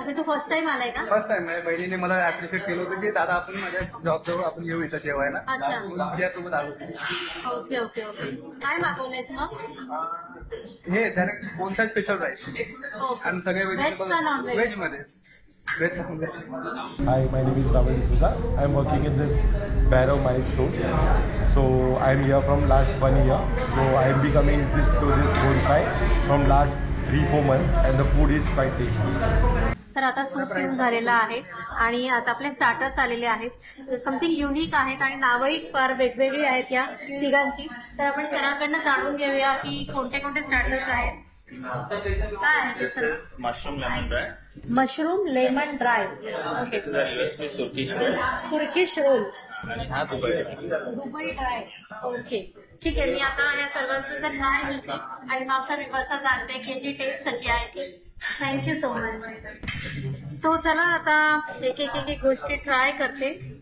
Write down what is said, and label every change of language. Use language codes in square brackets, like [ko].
[mr] Okay. तू first time आलाय का? First time माझ्या बहिणीने मला अप्रिशिएट केलं होतं की दादा आपण माझ्या जॉब जवळ आपण येऊ इथं जेवायला. तिच्यासोबत आलो. Okay okay okay. काय मागवलंयस मग? हे त्याने कोणता स्पेशल राईस आणि सगळे व्हेज का नॉन व्हेज? व्हेज मध्ये वेज सांगा. [en] Hi, my name is Ravi D'Souza. I am working in this Bhairav Mike show. So I am here from last 1 year. So I am becoming to this bonfire from last 3-4 months, and the food is quite tasty. [mr] तर आता soup पिऊन झालेला आहे आणि आता आपले starters आलेले आहेत. समथिंग युनिक आहेत आणि नावही फार वेगवेगळी आहेत या तिघांची. तर आपण सरांकडनं जाणून घेऊया की कोणते कोणते स्टार्टर्स आहेत. काय आहे [en] This is mushroom lemon dry. Mushroom lemon dry, This is a USP Turkish roll. Turkish roll, [mr] आणि हा Dubai dry. [en] Dubai dry. [mr] Okay, ठीक आहे. मी आता या सर्वांचं तर ट्राय करते आणि मागचा विवर्सा जाणते की याची टेस्ट कशी आहे. [en] Thank you so much. [mr] सो चला आता एक एक गोष्टी ट्राय करते.